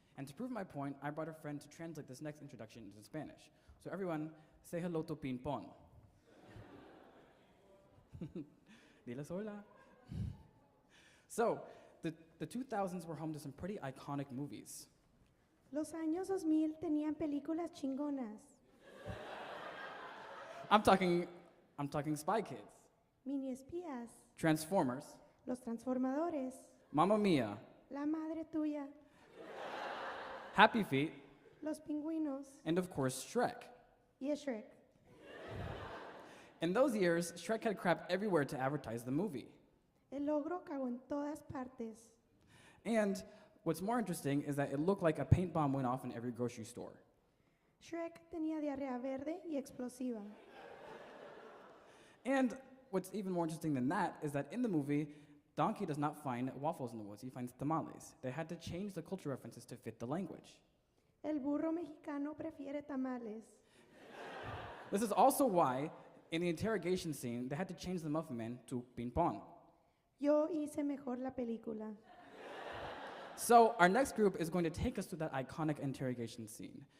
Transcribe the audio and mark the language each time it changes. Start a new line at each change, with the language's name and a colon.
English: And to prove my point, I brought a friend to translate this next introduction into Spanish. So everyone, say hello to Ping Pong.
Spanish: Diles hola.
English: So, the 2000s were home to some pretty iconic movies.
Spanish: Los años 2000 tenían películas chingonas.
English: I'm talking Spy Kids,
Spanish: Mini espías.
English: Transformers,
Spanish: Los transformadores.
English: Mamma Mia,
Spanish: La madre tuya.
English: Happy Feet,
Spanish: Los pingüinos.
English: and of course, Shrek.
Spanish: Y Shrek.
English: In those years, Shrek had crap everywhere to advertise the movie.
Spanish: El ogro cagó en todas partes.
English: And what's more interesting is that it looked like a paint bomb went off in every grocery store.
Spanish: Shrek tenía diarrea verde y explosiva.
English: And what's even more interesting than that is that in the movie, Donkey does not find waffles in the woods, he finds tamales. They had to change the cultural references to fit the language.
Spanish: El burro mexicano prefiere tamales.
English: This is also why, in the interrogation scene, they had to change the Muffin Man to Ping Pong.
Spanish: Yo hice mejor la película.
English: So our next group is going to take us through that iconic interrogation scene.